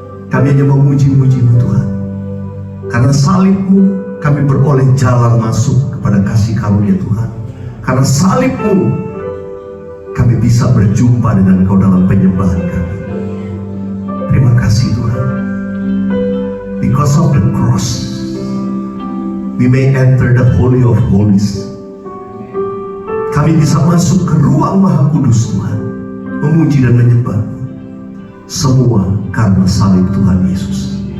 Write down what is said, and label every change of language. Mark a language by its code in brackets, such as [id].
[id] Kami hanya memuji-muji-Mu Tuhan. Karena salib-Mu kami beroleh jalan masuk kepada kasih karunia Tuhan. Karena salib-Mu kami bisa berjumpa dengan Engkau dalam penyembahan kami. Terima kasih Tuhan. [en] Because of the cross, we may enter the Holy of Holies. [id] Kami bisa masuk ke ruang Maha Kudus Tuhan, memuji dan menyembah-Mu. Semua karena salib Tuhan Yesus.